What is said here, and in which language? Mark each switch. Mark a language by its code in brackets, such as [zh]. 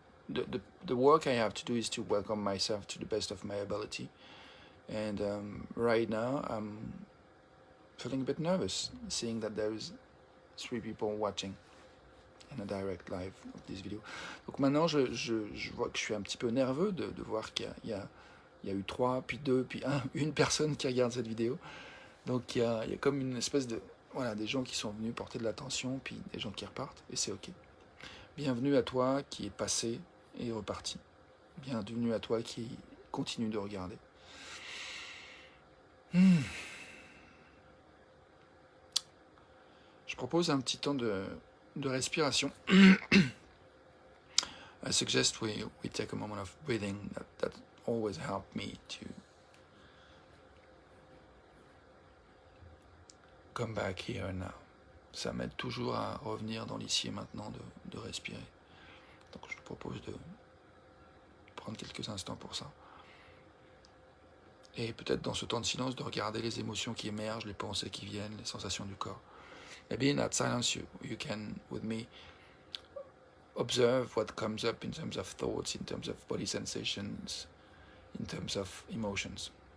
[en] the work I have to do is to welcome myself to the best of my ability. And right now, I'm feeling a bit nervous, seeing that there is 3 people watching in a direct live of this video. [fr] Donc maintenant, je vois que je suis un petit peu nerveux de voir qu'il y a eu 3, puis 2, puis une personne qui regarde cette vidéo. Donc il y a comme une espèce de... Voilà, des gens qui sont venus porter de l'attention, puis des gens qui repartent, et c'est ok. Bienvenue à toi qui est passé et reparti. Bienvenue à toi qui continue de regarder. Je propose un petit temps de respiration. [en] I suggest we take a moment of breathing. That always helped me to come back here and now. [fr] Ça m'aide toujours à revenir dans l'ici et maintenant, de respirer. Donc je te propose de prendre quelques instants pour ça. Et peut-être dans ce temps de silence, de regarder les émotions qui émergent, les pensées qui viennent, les sensations du corps. [en] Maybe in that silence you can, with me, observe what comes up in terms of thoughts, in terms of body sensations, in terms of emotions.